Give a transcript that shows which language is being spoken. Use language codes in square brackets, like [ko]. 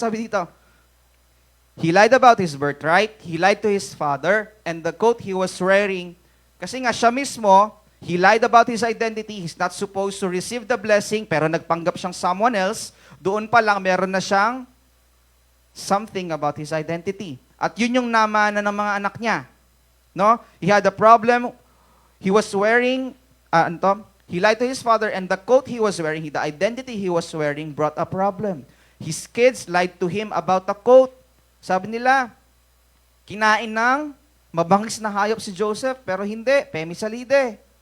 [en] Sabi dito, he lied about his birthright, he lied to his father, and the coat he was wearing, [tl] kasi nga siya mismo, [en] he lied about his identity, he's not supposed to receive the blessing, [tl] pero nagpanggap siyang [en] someone else, [tl] doon pa lang meron na siyang [en] something about his identity. [tl] At yun yung namana ng mga anak niya. [en] No? He had a problem. He was wearing, he lied to his father, and the coat he was wearing, the identity he was wearing brought a problem. His kids lied to him about the coat. [tl] Sabi nila, kinain ng mabangis na hayop si Joseph, pero hindi, pemisalide.